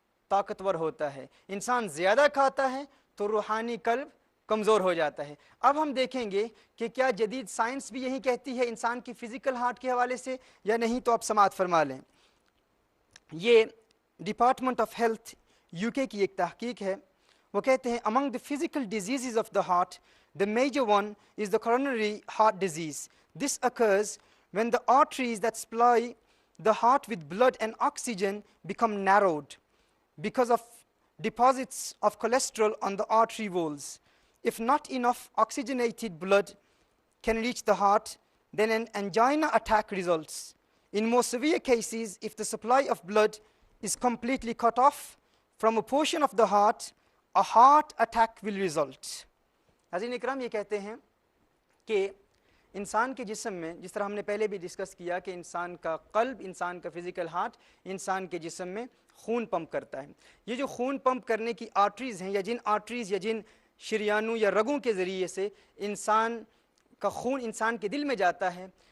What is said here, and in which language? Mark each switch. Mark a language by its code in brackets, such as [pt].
[ur] طاقتور ہوتا ہے، انسان زیادہ کھاتا ہے تو روحانی قلب کمزور ہو جاتا ہے۔ اب ہم دیکھیں گے کہ کیا جدید سائنس بھی یہی کہتی ہے انسان کی فزیکل ہارٹ کے حوالے سے یا نہیں، تو آپ سماعت فرما لیں۔ یہ ڈپارٹمنٹ آف ہیلتھ UK کی ایک تحقیق ہے، وہ کہتے ہیں [en] among the physical diseases of the heart, the major one is the coronary heart disease. This occurs when the arteries that supply the heart with blood and oxygen become narrowed because of deposits of cholesterol on the artery walls. If not enough oxygenated blood can reach the heart, then an angina attack results. In more severe cases, if the supply of blood is completely cut off from a portion of the heart, a heart attack will result. [ur] حضرین اکرام، یہ کہتے ہیں کہ انسان کے جسم میں، جس طرح ہم نے پہلے بھی ڈسکس کیا کہ انسان کا قلب، انسان کا فزیکل ہارٹ انسان کے جسم میں خون پمپ کرتا ہے۔ یہ جو خون پمپ کرنے کی آرٹریز ہیں، یا جن آرٹریز یا جن شریانوں یا رگوں کے ذریعے سے انسان کا خون انسان کے دل میں جاتا ہے،